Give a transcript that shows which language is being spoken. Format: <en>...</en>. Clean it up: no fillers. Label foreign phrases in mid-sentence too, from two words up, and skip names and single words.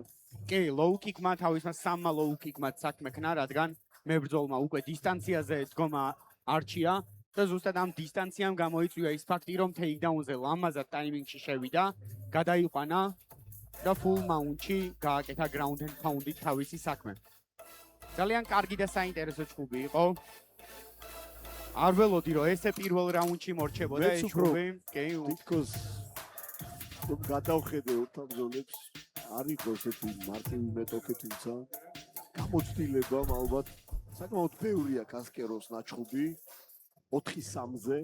<ka>კი,</ka> <en>low kick-</en> <ka>მა თავისმა სამმა</ka> <en>low kick-</en> <ka>მა საქმე ქნა, რადგან მებრძოლმა უკვე დისტანციაზე დგომა არჩია და ზუსტად ამ დისტანციამ გამოიწვია ის ფაქტი, რომ ტეიქდაუნზე ლამაზად ტაიმინგში შევიდა, გადაიყვანა და</ka> <en>full mount-</en> <ka>ში გააკეთა</ka> <en>ground and pound-</en> <ka>ით თავისი საქმე. ძალიან კარგი და საინტერესო ჩხუბი იყო. არ ველოდი რომ ესე პირველ რაუნდში მორჩებოდა ეს ჩხუბი. კი, თითქოს რომ გადავხედე ორთაბრძოლებს, არ იყო ესეთი მარტივი მეტოქე, თუმცა გამოცდილება ალბათ საკმაოდ ბევრია კასკეროს ნაჩხუბი 4-3-ზე.</ka>